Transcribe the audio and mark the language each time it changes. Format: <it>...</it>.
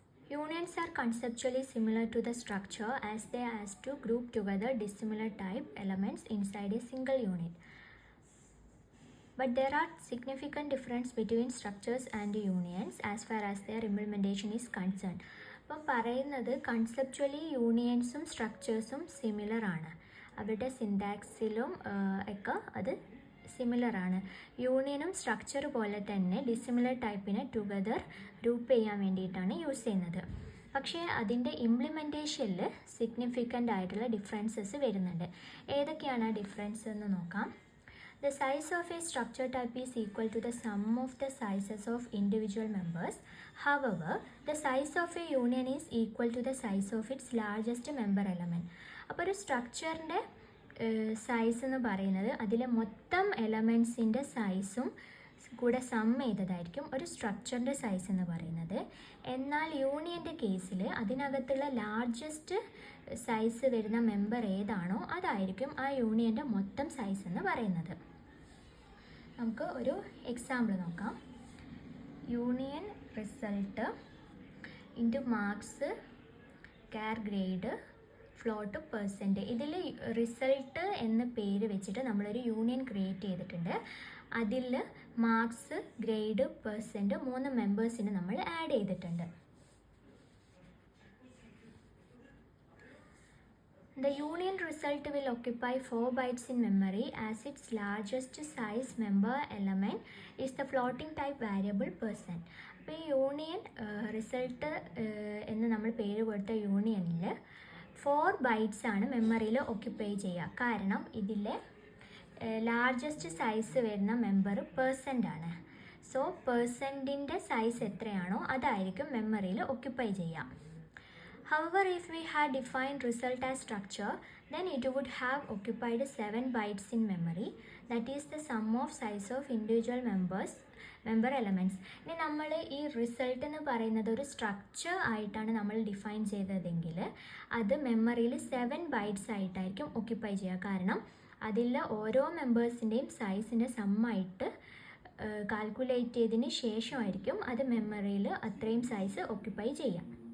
<en>Unions are conceptually similar to the structure as they as to group together dissimilar type elements inside a single unit. But there are significant difference between structures and unions as far as their implementation is concerned.</en> <ml>അപ്പം പറയുന്നത് conceptually യൂണിയൻസും സ്ട്രക്ചേഴ്സും similar ആണ്. അവരുടെ സിൻടാക്സിലും ഒക്കെ അത് similar ആണ്. യൂണിയനും structure പോലെ തന്നെ ഡിസിമിലർ ടൈപ്പിനെ ടുഗദർ ഗ്രൂപ്പ് ചെയ്യാൻ വേണ്ടിയിട്ടാണ് യൂസ് ചെയ്യുന്നത്. പക്ഷേ അതിൻ്റെ ഇംപ്ലിമെൻറ്റേഷനിൽ സിഗ്നിഫിക്കൻ്റ് ആയിട്ടുള്ള ഡിഫറൻസസ് വരുന്നുണ്ട്. ഏതൊക്കെയാണ് ആ ഡിഫറൻസ് എന്ന് നോക്കാം.</ml> <en>The size of a structure type is equal to the sum of the sizes of individual members. However, the size of a union is equal to the size of its largest member element.</en> <ml>അപ്പോൾ ഒരു സ്ട്രക്ചറിൻ്റെ size എന്ന് പറയുന്നത് അതിലെ മൊത്തം എലമെൻസിൻ്റെ സൈസും കൂടെ some ചെയ്തതായിരിക്കും ഒരു സ്ട്രക്ചറിൻ്റെ size എന്ന് പറയുന്നത്. എന്നാൽ യൂണിയൻ്റെ കേസിൽ അതിനകത്തുള്ള ലാർജസ്റ്റ് സൈസ് വരുന്ന മെമ്പർ ഏതാണോ അതായിരിക്കും ആ യൂണിയൻ്റെ മൊത്തം സൈസ് എന്ന് പറയുന്നത്. നമുക്ക് ഒരു എക്സാമ്പിൾ നോക്കാം. Union result into marks care grade float percent. ഇതിൽ റിസൾട്ട് എന്ന പേര് വെച്ചിട്ട് നമ്മളൊരു യൂണിയൻ ക്രിയേറ്റ് ചെയ്തിട്ടുണ്ട്. അതിൽ മാർക്സ്, ഗ്രേഡ്, പെർസെൻറ്റ് 3 മെമ്പേഴ്സിന് നമ്മൾ ആഡ് ചെയ്തിട്ടുണ്ട്.</ml> <en>The union result will occupy 4 bytes in memory as its largest size member element is the floating type variable %.</en> <ml>അപ്പോൾ ഈ യൂണിയൻ റിസൾട്ട് എന്ന് നമ്മൾ പേര് കൊടുത്ത യൂണിയനിൽ 4 bytes ആണ് മെമ്മറിയിൽ ഓക്യുപ്പൈ ചെയ്യുക. കാരണം ഇതിലെ ലാർജസ്റ്റ് സൈസ് വരുന്ന മെമ്പർ പേഴ്സൻ്റ് ആണ്. സോ പേഴ്സൻറ്റിൻ്റെ സൈസ് എത്രയാണോ അതായിരിക്കും മെമ്മറിയിൽ ഓക്യുപ്പൈ ചെയ്യുക.</ml> <en>However, if we had defined result as structure, then it would have occupied 7 bytes in memory. That is the sum of size of individual member elements.</en> <ml>ഇനി നമ്മൾ ഈ result എന്ന് പറയുന്നത് ഒരു സ്ട്രക്ചർ ആയിട്ടാണ് നമ്മൾ ഡിഫൈൻ ചെയ്തതെങ്കിൽ അത് മെമ്മറിയിൽ 7 ബൈറ്റ്സ് ആയിട്ടായിരിക്കും ഓക്യുപ്പൈ ചെയ്യുക. കാരണം അതിൽ ഓരോ മെമ്പേഴ്സിൻ്റെയും സൈസിൻ്റെ സമ്മായിട്ട് കാൽക്കുലേറ്റ് ചെയ്തതിന് ശേഷമായിരിക്കും അത് മെമ്മറിയിൽ അത്രയും സൈസ് ഓക്യുപ്പൈ ചെയ്യാം.</ml>